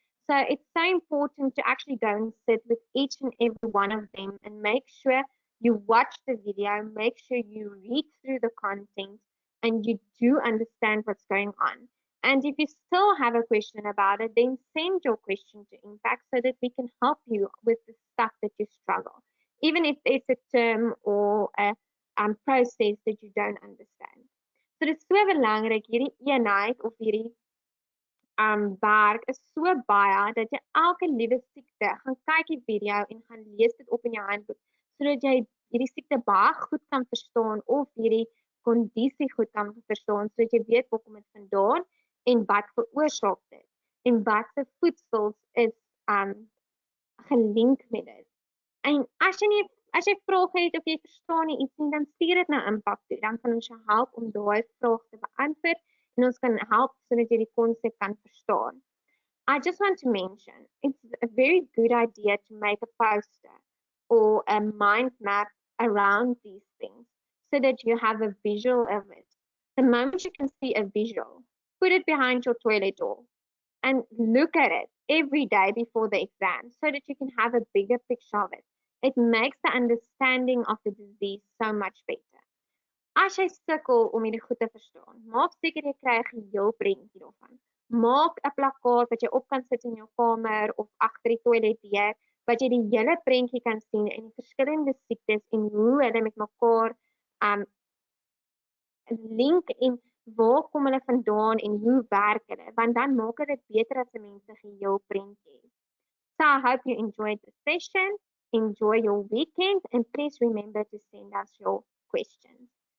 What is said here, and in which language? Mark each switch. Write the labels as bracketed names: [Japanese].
[English] So it's so important to actually go and sit with each and every one of them and make sure you watch the video, make sure you read through the content, and you do understand what's going on. And if you still have a question about it, then send your question to Impact so that we can help you with the stuff that you struggle. Even if it's a term or a process that you don't understand. [Afrikaans] So dit is so belangrik, hierdie eenheid of hierdie werk is so baie dat jy elke liewe siekte gaan kyk die video en gaan lees dit op in jou handboek sodat jy hierdie siekte baie goed kan verstaan of hierdie kondisie goed kan verstaan sodat jy weet waar kom dit vandaan en wat veroorsaak dit en wat se voedsels is gelink met dit. En as jy vrae het of jy verstaan nie iets nie, dan stuur dit na Impact toe. Dan kan ons jou help om daai vraag te beantwoord en ons kan help sodat jy die konsep kan verstaan. [English] I just want to mention, it's a very good idea to make a poster or a mind map around these things so that you have a visual of it. The moment you can see a visual, put it behind your toilet door and look at it every day before the exam so that you can have a bigger picture of it. It makes the understanding of the disease so much better. [Afrikaans] As jy sukkel om hierdie goed te verstaan, maak seker jy kry 'n geheel prentjie daarvan. Maak 'n plakkaat wat jy op kan sit in jou kamer of agter die toilet deur, wat jy die hele prentjie kan sien en die verskillende siektes en hoe hulle met mekaar link en waar kom hulle vandaan en hoe werk hulle, want dan maak dit beter as 'n mens 'n geheel prentjie. [English] So I hope you enjoyed the session. Enjoy your weekend and please remember to send us your questions.